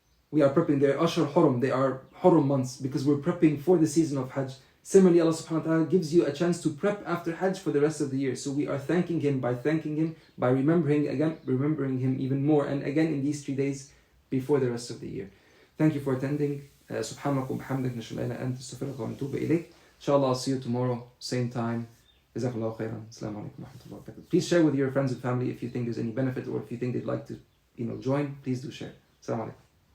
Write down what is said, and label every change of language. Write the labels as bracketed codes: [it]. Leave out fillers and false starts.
[en] We are prepping, they are Ashar Hurum, they are Hurum months because we're prepping for the season of Hajj. Similarly, Allah subhanahu wa ta'ala gives you a chance to prep after Hajj for the rest of the year. So we are thanking Him, by remembering Him even more, and again in these 3 days before the rest of the year. Thank you for attending. [ar] سبحانك وبحمدك نشهد أن لا إله إلا أنت نستغفرك ونتوب إليك. [en] Inshallah, I'll see you tomorrow, same time. Jazakallahu khairan. Assalamu alaikum wa rahmatullahi wa barakatuh. Please share with your friends and family if you think there's any benefit, or if you think they'd like to join, please do share. Assalamu alaikum.